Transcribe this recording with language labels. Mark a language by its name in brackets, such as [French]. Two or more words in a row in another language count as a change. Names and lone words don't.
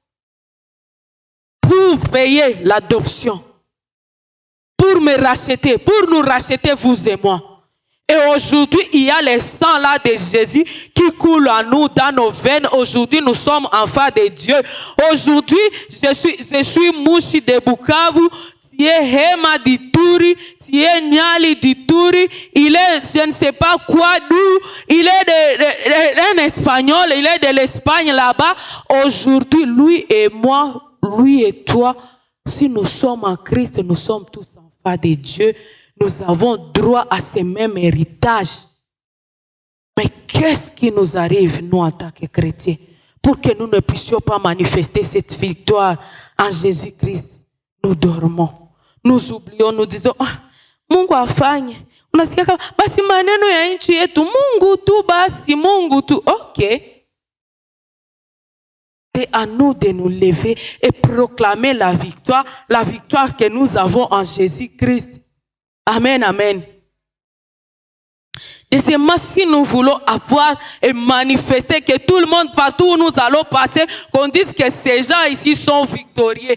[French] Pour payer l'adoption, pour me racheter, pour nous racheter, vous et moi. Et aujourd'hui, il y a le sang là de Jésus qui coule en nous, dans nos veines. Aujourd'hui, nous sommes enfants de Dieu. Aujourd'hui, je suis Mouchi de Bukavu, tu es Hema d'Ituri, tu es Nyali d'Ituri, il est, je ne sais pas quoi, d'où, il est un Espagnol, il est de l'Espagne là-bas. Aujourd'hui, lui et moi, lui et toi, si nous sommes en Christ, nous sommes tous enfants de Dieu. Nous avons droit à ces mêmes héritages. Mais qu'est-ce qui nous arrive, nous, en tant que chrétiens, pour que nous ne puissions pas manifester cette victoire en Jésus-Christ? Nous dormons. Nous oublions, nous disons, [Swahili] Mungu afanye. Unasikia kama basi maneno ya nchi yetu, Mungu tu basi, Mungu tu. OK. [French] C'est à nous de nous lever et proclamer la victoire que nous avons en Jésus-Christ. Amen, amen. Deuxièmement, si nous voulons avoir et manifester que tout le monde, partout où nous allons passer, qu'on dise que ces gens ici sont victorieux.